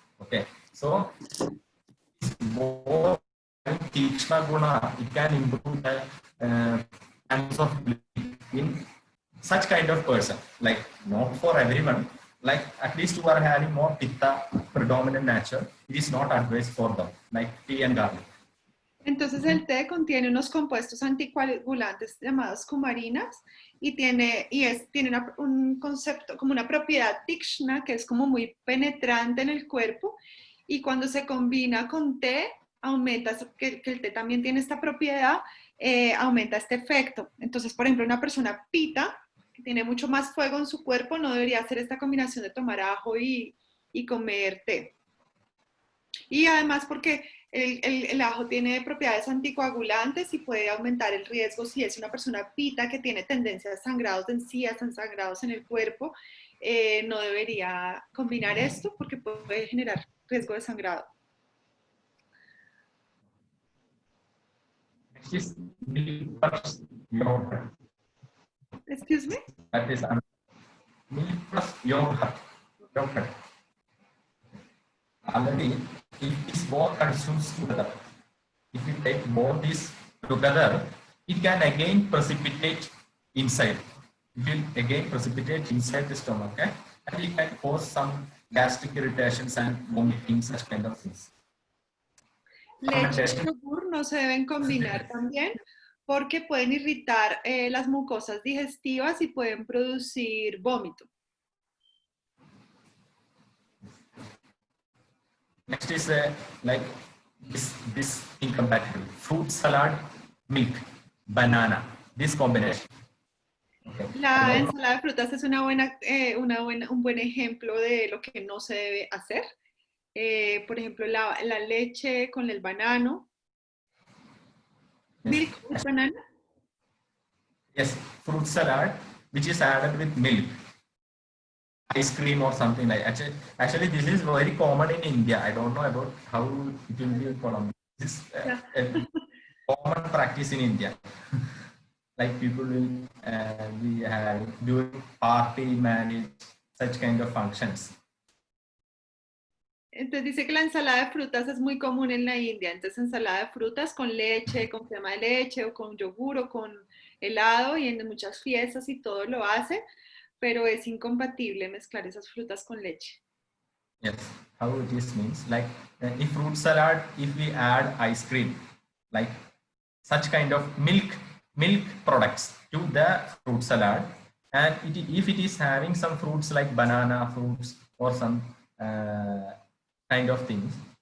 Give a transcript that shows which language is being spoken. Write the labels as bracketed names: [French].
[English] Okay, so it's more Tikshna guna, it can improve the chance of bleeding in such kind of person. Like not for everyone. Like at least who are having more pitta predominant nature, it is not advised for them. Like tea and garlic. [Spanish] Entonces el té contiene unos compuestos anticoagulantes llamados cumarinas y tiene un concepto como una propiedad tikshna que es como muy penetrante en el cuerpo, y cuando se combina con té aumenta, que el té también tiene esta propiedad, aumenta este efecto. Entonces, por ejemplo, una persona pita tiene mucho más fuego en su cuerpo, no debería hacer esta combinación de tomar ajo y comer té. Y además porque el ajo tiene propiedades anticoagulantes y puede aumentar el riesgo si es una persona pita que tiene tendencia a sangrados de encías, a sangrados en el cuerpo. No debería combinar esto porque puede generar riesgo de sangrado. [English] Next is milk plus yogurt. Excuse me? That is milk plus yogurt. Yogurt. Already, if this both consumes together, if you take both these together, it can again precipitate inside. It will again precipitate inside the stomach, okay? And it can cause some gastric irritations and vomiting, such kind of things. [Spanish] Leche y yogur no se deben combinar también porque pueden irritar las mucosas digestivas y pueden producir vómito. [English] Next is like this incompatible fruit salad, milk, banana. This combination. Okay. [Spanish] La ensalada de frutas es un buen ejemplo de lo que no se debe hacer. Por ejemplo, la leche con el banano. [English] Yes. Milk with banana? Yes, fruit salad, which is added with milk, ice cream or something like that. Actually, this is very common in India. I don't know about how it will be in Colombia. This is a common practice in India. Like people will be doing party, marriage, such kind of functions. [Spanish] Entonces dice que la ensalada de frutas es muy común en la India. Entonces ensalada de frutas con leche, con crema de leche o con yogur o con helado y en muchas fiestas y todo lo hace, pero es incompatible mezclar esas frutas con leche. [English] Yes, how it is means like in fruit salad, if we add ice cream, like such kind of milk products to the fruit salad, and if it is having some fruits like banana fruits or some kind of things,